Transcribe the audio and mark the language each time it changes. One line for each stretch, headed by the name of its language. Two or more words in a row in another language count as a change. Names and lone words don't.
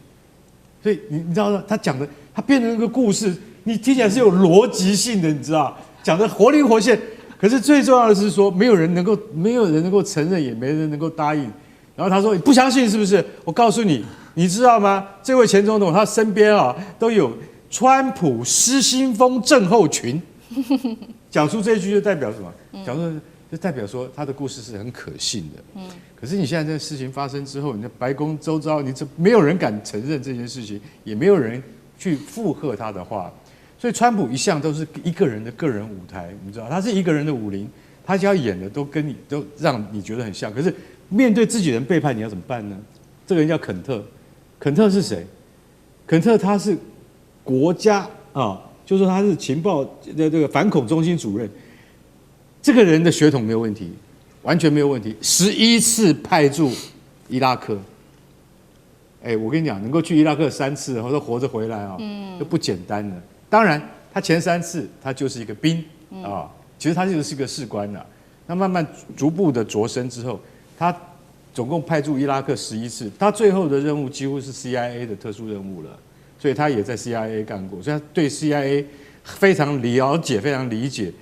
Chinese: 所以你知道他講的，他變成一個故事，你聽起來是有邏輯性的，你知道，講的活靈活現。可是最重要的是說，沒有人能夠承認，也沒人能夠答應。然後他說：“你不相信是不是？我告訴你。”你知道嗎？這位前總統他身邊都有川普失心瘋症候群。講出這一句就代表什麼？講出就代表說他的故事是很可信的。可是你現在這事情發生之後，你的白宮周遭，沒有人敢承認這件事情，也沒有人去附和他的話。所以川普一向都是一個人的個人舞台，你知道，他是一個人的武林，他只要演的都讓你覺得很像。可是面對自己人背叛，你要怎麼辦呢？這個人叫肯特。肯特是誰？肯特他是國家就是說他是情報的這個反恐中心主任。這個人的血統沒有問題，完全沒有問題。11次派駐伊拉克，我跟你講，能夠去伊拉克3次，或者活着回來就不簡單了。當然，他前3次他就是一個兵其實他就是一個士官了。那慢慢逐步的擢升之後，他總共派駐伊拉克11次，他最後的任務幾乎是 CIA 的特殊任務了，所以他也在 CIA 幹過，所以他對 CIA 非常了解，非常理解。